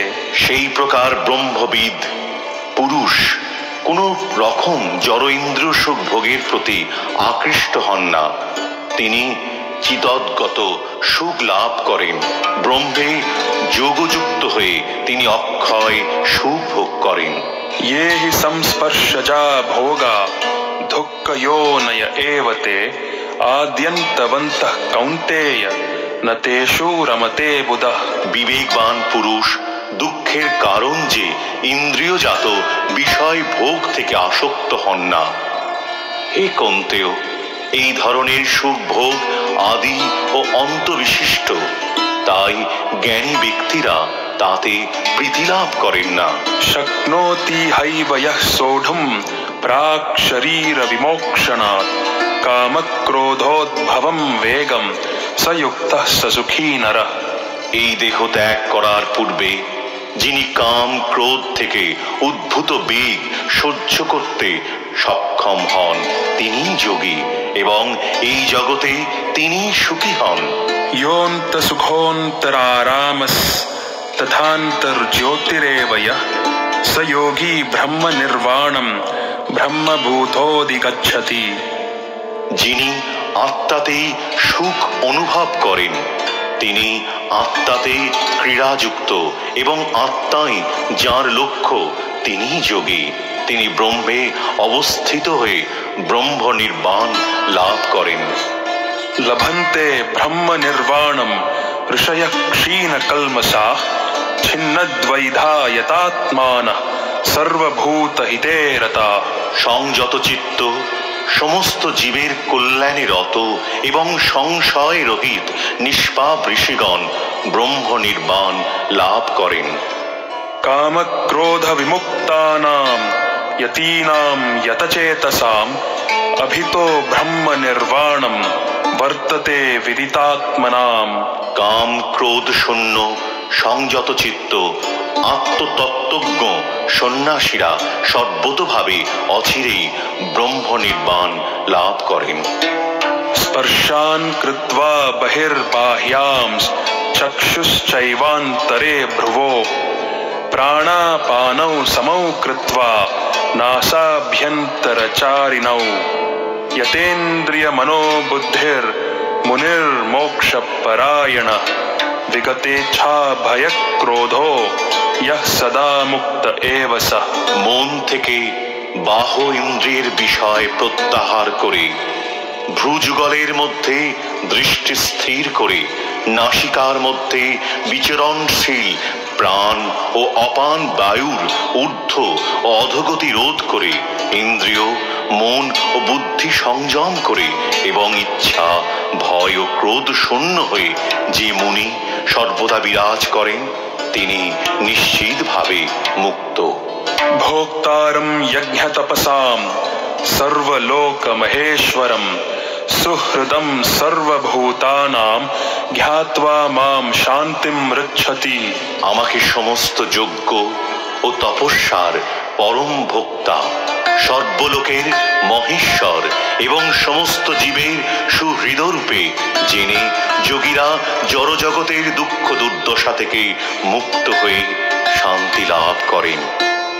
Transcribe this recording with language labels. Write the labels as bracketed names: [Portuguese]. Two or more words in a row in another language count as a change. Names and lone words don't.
[Bangla] সেই প্রকার ব্রহ্মবিদ পুরুষ কোন রকম জড় ইন্দ্রিয় সুখ ভোগের প্রতি আকৃষ্ট হন না। তিনি চিদদ্গত সুখ লাভ করেন। ব্রহ্মে যোগযুক্ত হয়ে তিনি অক্ষয় সুখ ভোগ করেন। [Sanskrit] ये हि संस्पर्शजा भोगा दुःखयोनय एव ते आद्यन्तवन्तः कौन्तेय न तेषु रमते बुधः। [Bangla] বিবেকবান পুরুষ দুঃখের কারণ যে ইন্দ্রিয়জাত বিষয় ভোগ থেকে আসক্ত হন না। হে কৌন্তেয়, এই ধরনের সুখ ভোগ আদি ও অন্ত বিশিষ্ট, তাই জ্ঞানী ব্যক্তিরা তাতে প্রীতি লাভ করেন না। [Sanskrit] शक्नोति हैव यः सोढुं प्राक् शरीर विमोक्षणात् कामक्रोधोद्भवं वेगं स युक्तः स सुखी नरः। [Bangla] এই দেহ ত্যাগ করার পূর্বে যিনি কাম ক্রোধ থেকে উদ্ভূত বেগ সহ্য করতে সক্ষম হন তিনি যোগী এবং এই জগতে তিনি সুখী হন। [Sanskrit] योऽन्त सुखोऽन्तरारामस् तथान्तर्ज्योतिरेव यः स योगी ब्रह्म निर्वाणं ब्रह्मभूतोऽधिगच्छति। [Bangla] যিনি আত্মাতেই সুখ অনুভব করেন তিনি আত্মাতে ক্রীড়াযুক্ত এবং আত্মাই যার লক্ষ্য তিনি যোগী। তিনি ব্রহ্মে অবস্থিত হয়ে ব্রহ্ম নির্বাণ লাভ করেন। [Sanskrit] लभन्ते ब्रह्म निर्वाणं ऋषयः क्षीणकल्मषाः छिन्नद्वैधा यतात्मानः सर्वभूतहिते रताः। [Bangla] সংযত চিত্ত সমস্ত জীবের কল্যাণে রত এবং সংশয় রহিত নিষ্পাপ ঋষিগণ ব্রহ্ম নির্বাণ লাভ করেন। [Sanskrit] कामक्रोध विमुक्तानां यतीनां यतचेतसाम् अभितो ब्रह्म निर्वाणं वर्तते विदितात्मनाम्। [Bangla] কাম ক্রোধ শূন্য সংযত চিত্ত আত্মতত্ত্বজ্ঞ সন্ন্যাসীরা সর্বতোভাবে অচিরেই ব্রহ্ম নির্বাণ লাভ করেন। [Sanskrit] स्पर्शान् कृत्वा बहिर्बाह्यांश् चक्षुश्चैवान्तरे भ्रुवो प्राणापानौ समौ कृत्वा नासाभ्यन्तरचारिणौ यतेन्द्रियमनोबुद्धिर्मुनिर्मोक्षपरायणः विगतेच्छा भयक्रोधो यः सदा मुक्त एव सः। [Bangla] মন থেকে বাহ্য ইন্দ্রিয়ের বিষয় প্রত্যাহার করে ভ্রুযুগলের মধ্যে দৃষ্টি স্থির করে নাসিকার মধ্যে বিচরণশীল প্রাণ ও অপান বায়ুর ঊর্ধ্ব ও অধোগতি রোধ করে ইন্দ্রিয় মন ও বুদ্ধি সংযম করে এবং ইচ্ছা ভয় ও ক্রোধ শূন্য হয়ে যে মুনি সর্বদা বিরাজ করেন তিনি নিশ্চিতভাবে মুক্ত। [Sanskrit] भोक्तारं यज्ञतपसां सर्वलोकमहेश्वरं सुहृदं सर्वभूतानां ज्ञात्वा मां शान्तिं ऋच्छति। [Bangla] আমাকে সমস্ত যজ্ঞ ও তপস্যার পরম ভোক্তা সর্বলোকের মহেশ্বর এবং সমস্ত জীবের সুহৃদরূপে জেনে যোগীরা জড়জগতের দুঃখ দুর্দশা থেকে মুক্ত হয়ে শান্তি লাভ করেন।